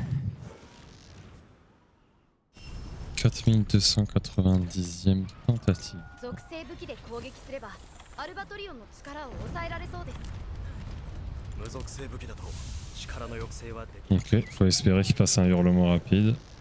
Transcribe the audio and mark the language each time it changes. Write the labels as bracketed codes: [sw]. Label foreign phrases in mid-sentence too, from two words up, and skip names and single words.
[fr] 4290e tentative. [ja] 属性武器で攻撃すればアルバトリオンの力を抑えられそうです。無属性武器だと力の抑制はできない。 [fr] Ok, faut espérer qu'il passe un hurlement rapide.